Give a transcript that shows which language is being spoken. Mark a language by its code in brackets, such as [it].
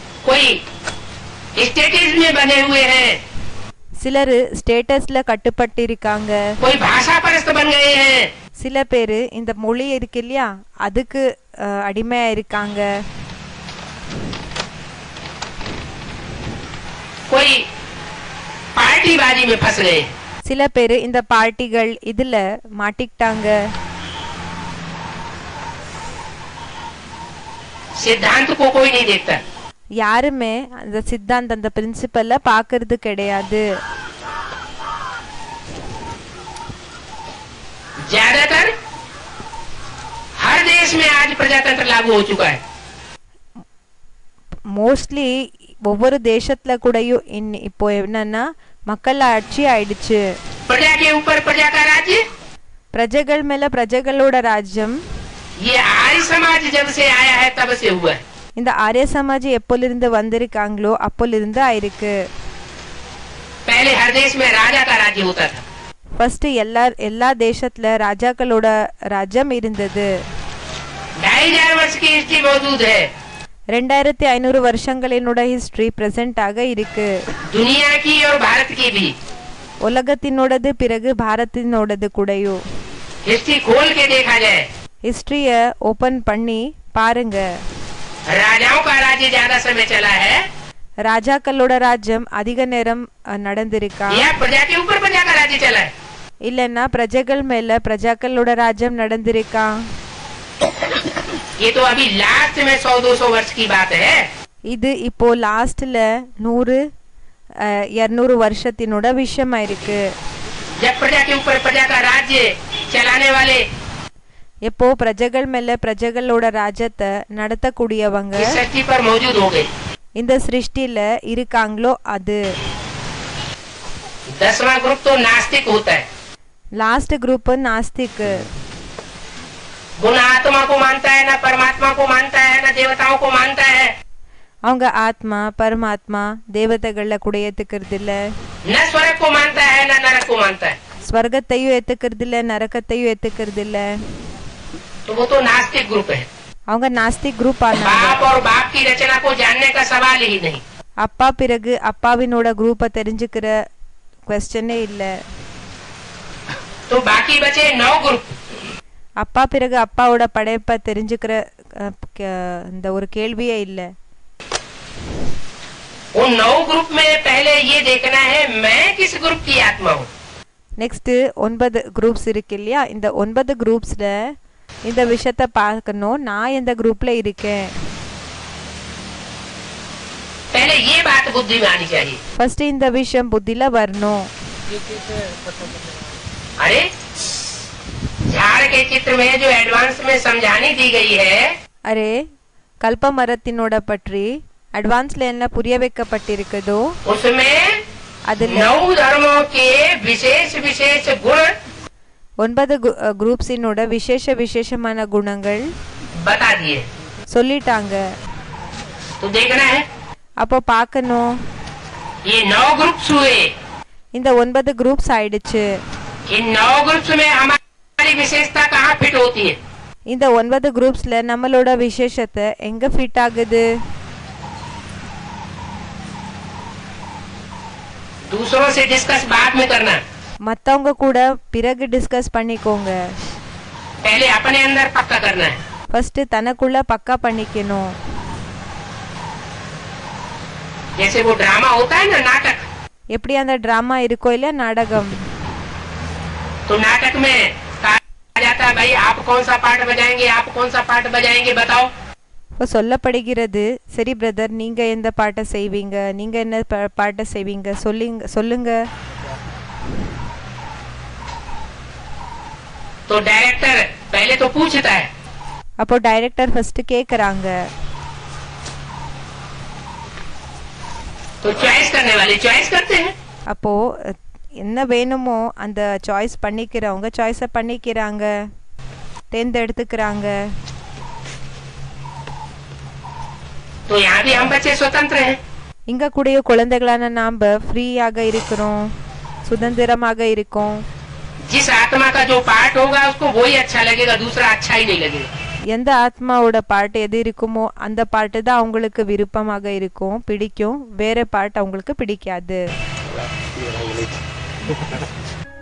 [hi] कोई स्टेटस में बने हुए हैं, [ta] சிலர் ஸ்டேட்டஸ்ல கட்டுப்பட்டு இருக்காங்க. [hi] कोई भाषा परस्त बन गए हैं, [ta] சில பேரு இந்த மொழி இருக்கு இல்லையா அதுக்கு அடிமையா இருக்காங்க. [hi] कोई पार्टीबाजी में फंस गए, [ta] சில பேரு இந்த பார்ட்டிகள் இதுல மாட்டிக்கிட்டாங்க. [hi] सिद्धांत को कोई नहीं देखता, [ta] யாருமே அந்த சித்தாந்த அந்த பிரின்சிபல்ல பாக்குறது கிடையாது. [hi] ज्यादातर हर देश में आज प्रजातंत्र लागू हो चुका है. [ta] மோஸ்ட்லி ஒவ்வொரு தேசத்துல கூடயும் இப்போ என்னன்னா மக்கள் ஆட்சி ஆயிடுச்சு. [hi] प्रजा के ऊपर प्रजा का राज्य, [ta] பிரஜைகள் மேல பிரஜைகளோட ராஜ்யம். [hi] ये आर्य समाज जब से आया है तब से हुआ है. [ta] இந்த ஆரிய சமாஜ் எப்போலிருந்து வந்திருக்காங்களோ அப்போலிருந்து ஆயிருக்கு. [hi] पहले हर देश में राजा का राज्य होता था, [ta] ஃபர்ஸ்ட் எல்லா தேசத்துல ராஜாக்களோட ராஜ்யம் இருந்தது. [hi] 2500 वर्ष की हिस्ट्री मौजूद है. [ta] 2500 வருஷங்களினோட ஹிஸ்டரி பிரசன்ட் ஆக இருக்கு. [hi] दुनिया की और भारत की भी. [ta] உலகத்தினோடது பிறகு பாரத்தினோடது கூடயும். [hi] हिस्ट्री खोल के देखा जाए, [ta] ஹிஸ்டரிய ஓபன் பண்ணி பாருங்க. [hi] राजाओं का राज्य ज्यादा समय चला है [ta] ராஜாக்களோட ராஜ்யம் அதிக நேரம் நடந்திருக்கா, [hi] या प्रजा के ऊपर प्रजा का राज्य चला है? [ta] இல்லன்னா பிரஜைகள் மேல பிரஜாக்களோட ராஜ்யம் நடந்திருக்கா? [hi] ये तो अभी लास्ट में 100-200 वर्ष की बात है. [ta] இது இப்போ லாஸ்ட்ல 100-200 வருஷத்தினோட விஷயமா இருக்கு. [hi] जब प्रजा के ऊपर प्रजा का राज्य चलाने वाले [ta] எப்போ பிரஜைகள் மேல பிரஜைகளோட ராஜ்யத்தை நடத்தக்கூடியவங்க [hi] इस धरती पर मौजूद हो गए, [ta] இந்த சிருஷ்டில இருக்காங்களோ அது [hi] 10वां ग्रुप तो नास्तिक होता है. [ta] Last group நாஸ்திக். [hi] वो न आत्मा को मानता है, न परमात्मा को मानता है, न देवताओं को मानता है, [ta] அவங்க ஆத்மா பரமாத்மா தேவதைகள கூட ஏத்துக்கிறது இல்ல, [hi] न स्वर्ग को मानता है, न नरक को मानता है. [ta] ஸ்வர்கத்தையும் ஏத்துக்கிறது இல்ல, நரகத்தையும் ஏத்துக்கிறது இல்ல. [hi] तो वो तो नास्तिक ग्रुप है. [ta] அவங்க நாஸ்திக் குரூப் ஆனாங்க. [hi] बाप और बाप की रचना को जानने का सवाल ही नहीं. [ta] அப்பா பிறகு அப்பாவினோட குரூப்பை தெரிஞ்சுக்கிற क्वेश्चनே இல்ல. [hi] तो बाकी बचे 9 ग्रुप. [ta] அப்பா பிறகு அப்பாவோட படைப்பை தெரிஞ்சுக்கிற இந்த ஒரு கேள்வியே இல்ல. [hi] उन 9 ग्रुप में पहले ये देखना है मैं किस ग्रुप की आत्मा हूँ. [ta] நெக்ஸ்ட் 9 குரூப்ஸ் இருக்கு இல்லையா, இந்த 9 குரூப்ஸ்ல இந்த விஷயத்தை பார்க்கணும், நான் எந்த குரூப்ல இருக்கேன். [hi] पहले ये बात बुद्धि में आनी चाहिए. [ta] ஃபர்ஸ்ட் இந்த விஷயம் புத்தில வரணும். [hi] अरे झाड़ के चित्र में जो एडवांस में समझानी दी गई है, [ta] அரே கல்ப மரத்தினோட பற்றி அட்வான்ஸ்ல என்ன புரிய வைக்கப்பட்டிருக்குதோ [hi] उसमें [ta] அதுல [hi] 9 धर्मों के विशेष विशेष गुण [ta] 9 குரூப்ஸினோட விசேஷமான குணங்கள் [hi] बता दिए. [ta] சொல்லிட்டாங்க. [hi] तो देखना है [ta] அப்போ பார்க்கணும். [hi] ये 9 ग्रुप्स हुए. [ta] இந்த 9 குரூப்ஸ் ஆயிடுச்சு. [hi] इन 9 ग्रुप्स में हमारी विशेषता कहाँ फिट होती है? [ta] இந்த 9 குரூப்ஸ்ல நம்மளோட விசேஷத்தை எங்க ஃபிட் ஆகுது? [hi] दूसरों से डिस्कस बाद में करना. [ta] மத்தவங்க கூட பிறகு டிஸ்கஸ் பண்ணிக்கோங்க. [hi] पहले अपने अंदर पक्का करना है. [ta] ஃபர்ஸ்ட் தனக்குள்ள பக்கா பண்ணிக்கணும். [hi] जैसे वो ड्रामा होता है ना, नाटक. [ta] எப்படி அந்த டிராமா இருக்கோ இல்ல நாடகம், [hi] तो नाटक में कहा जाता है भाई आप कौन सा पार्ट बजाएंगे, आप कौन सा पार्ट बजाएंगे बताओ. [ta] இப்போ சொல்லப்படுகிறது, சரி பிரதர் நீங்க எந்த பாட்டை செய்வீங்க, நீங்க என்ன பாட்டை செய்வீங்க சொல்லுங்க. [hi] तो डायरेक्टर पहले तो पूछता है, [ta] அப்போ டைரக்டர் ஃபர்ஸ்ட் கேக்குறாங்க. [hi] तो चॉइस करने वाले चॉइस करते हैं. [ta] அப்போ என்ன வேணுமோ அந்த சாய்ஸ் பண்ணிக்கிறவங்க சாய்ஸை பண்ணிக்கிறாங்க, தேர்ந்தெடுத்துக்கிறாங்க. [hi] तो यहाँ भी हम बच्चे स्वतंत्र हैं. [ta] இங்க கூடிய குழந்தைகளான நாம ஃப்ரீயாக இருக்கிறோம், சுதந்திரமாக இருக்கோம். [hi] जिस आत्मा का जो पार्ट होगा उसको वही अच्छा लगेगा, दूसरा अच्छा ही नहीं लगेगा. [ta] எந்த ஆத்மாவோட பாட்டு எது இருக்குமோ அந்த பாட்டு தான் அவங்களுக்கு விருப்பமாக இருக்கும், பிடிக்கும். வேற பாட்டு அவங்களுக்கு பிடிக்காது.